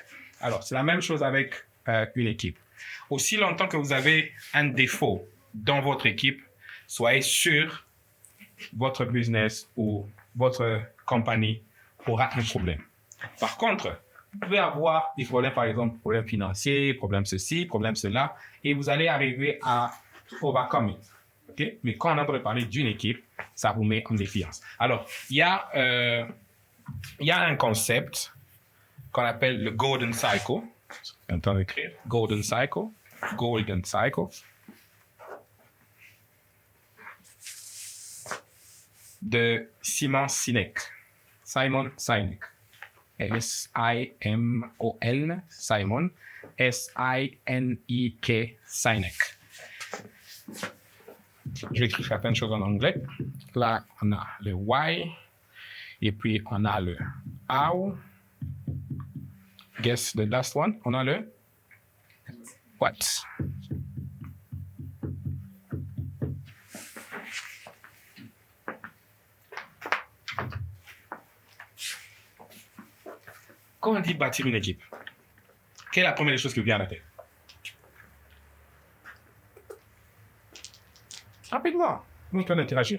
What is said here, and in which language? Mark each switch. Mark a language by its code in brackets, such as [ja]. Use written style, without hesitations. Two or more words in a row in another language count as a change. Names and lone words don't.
[fr] Alors, c'est la même chose avec une équipe. Aussi longtemps que vous avez un défaut dans votre équipe, soyez sûr votre business ou votre compagnie aura un problème. Par contre, vous pouvez avoir des problèmes, par exemple, problèmes financiers, problèmes ceci, problèmes cela, et vous allez arriver à [en] overcome it. [fr] Okay? Mais quand on a parlé d'une équipe, ça vous met en défiance. Alors, il y a un concept qu'on appelle le Golden Cycle. Un temps d'écrire. Golden Cycle. Golden Cycle. De Simon Sinek. Simon Sinek. S-I-M-O-N. Simon. S-I-N-I-K. Sinek. J'écris certaines choses en anglais. Là, on a le why. Et puis, on a le how. [en] Guess the last one. [fr] On a le what. Quand on dit bâtir une équipe, quelle est la première chose qui vous vient à la tête? Rapidement, nous allons interagir.